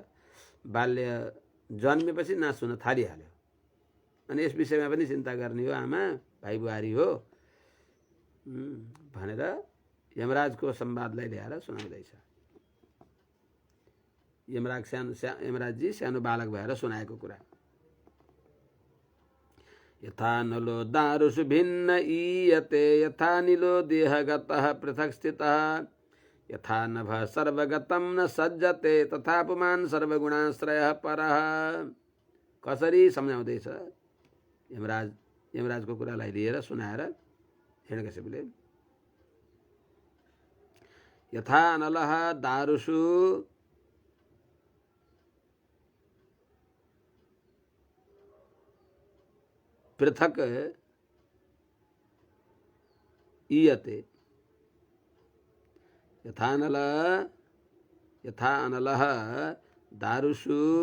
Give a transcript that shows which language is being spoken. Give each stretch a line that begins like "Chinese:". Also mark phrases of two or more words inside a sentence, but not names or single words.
Nepali: बाल्य जन्मेपछि नाश हुन थालिहाल्यो। अनि यस विषयमा पनि चिन्ता गर्ने हो आमा, भाइ बुहारी हो भनेर यमराजको संवादलाई ल्याएर सुनाउँदैछ। यमराजजी सानो बालक भएर सुनाएको कुरा।
Sanskrit: यथा नलो दारुषु भिन्न ईयते, यथा निलो देहगतः पृथक् स्थितः, यथा नभ सर्वगतं न सज्जते, तथा पुमान् सर्वगुणाश्रयः परः।
Nepali: कसरी सम्झाउँदैछ यमराजको कुरालाई लिएर सुनाएर हिरण्यकशिपुले।
Sanskrit: यथा अनलः दारुषु पृथक् ईयते, यथा अनलः दारुषु